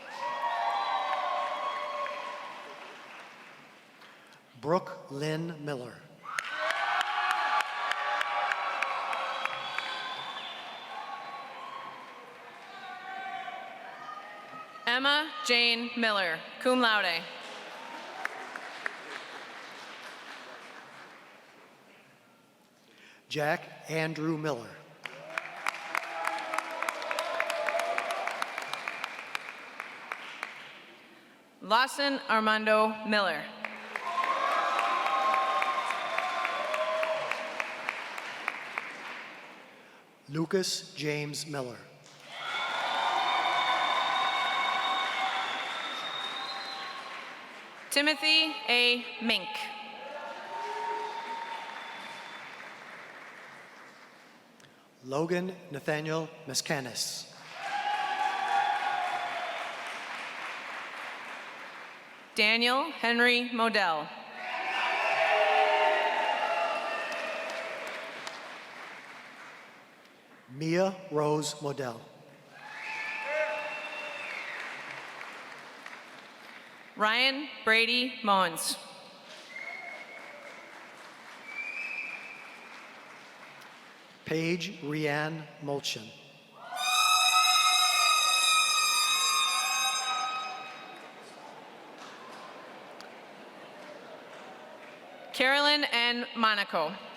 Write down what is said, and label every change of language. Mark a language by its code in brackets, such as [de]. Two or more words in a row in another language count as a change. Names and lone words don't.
[en] Brooke Lynn Miller. Emma Jane Miller, [la] cum laude. [en] Jack Andrew Miller. Lawson Armando Miller. Lucas James Miller. Timothy A. Mink. Logan Nathaniel Miscanis. Daniel Henry Modell. Mia Rose Modell. Ryan Brady Mons. Paige Rianne Mulchin. Carolyn N. Monaco.